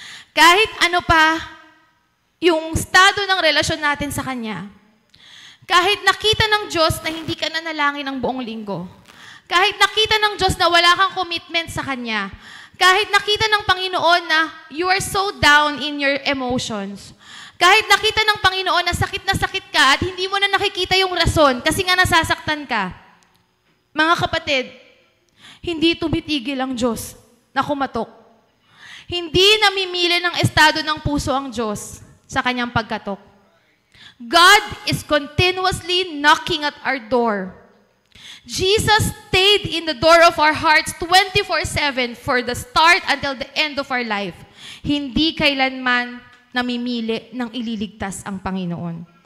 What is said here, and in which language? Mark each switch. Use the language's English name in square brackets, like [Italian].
[Filipino] Kahit ano pa yung estado ng relasyon natin sa Kanya, kahit nakita ng Diyos na hindi ka nanalangin ng buong linggo, kahit nakita ng Diyos na wala kang commitment sa Kanya, kahit nakita ng Panginoon na [English] you are so down in your emotions, [Filipino] kahit nakita ng Panginoon na sakit ka at hindi mo na nakikita yung rason kasi nga nasasaktan ka, mga kapatid, hindi tumitigil ang Diyos na kumatok. Hindi namimili ng estado ng puso ang Diyos sa Kanyang pagkatok. [English] God is continuously knocking at our door. Jesus stayed in the door of our hearts 24/7 for the start until the end of our life. [Filipino] Hindi kailanman namimili ng ililigtas ang Panginoon.